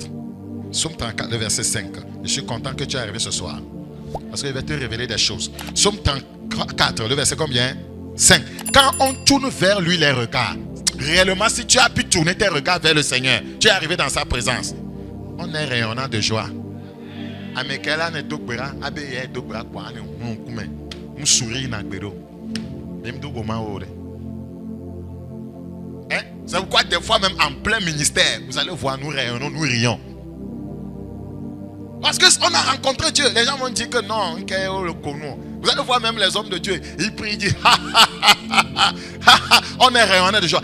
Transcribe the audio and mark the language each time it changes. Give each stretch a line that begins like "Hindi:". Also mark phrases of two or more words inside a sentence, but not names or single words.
French: Psaume 34, le verset 5. Je suis content que tu es arrivé ce soir. Parce qu'il va te révéler des choses. Psaume 34, le verset combien? 5. Quand on tourne vers lui les regards, réellement, si tu as pu tourner tes regards vers le Seigneur, tu es arrivé dans sa présence. On est rayonnant de joie. Amekela ne dokbera, abeye dokbera kwa ne nkume. Musuri na gbero. Memdo goma ore. C'est pourquoi des fois même en plein ministère, vous allez voir nous rayonnons, nous rions. Parce qu'on a rencontré Dieu. Les gens vont dire que non, vous allez voir même les hommes de Dieu. Ils prient, ils disent on est rayonnés de joie.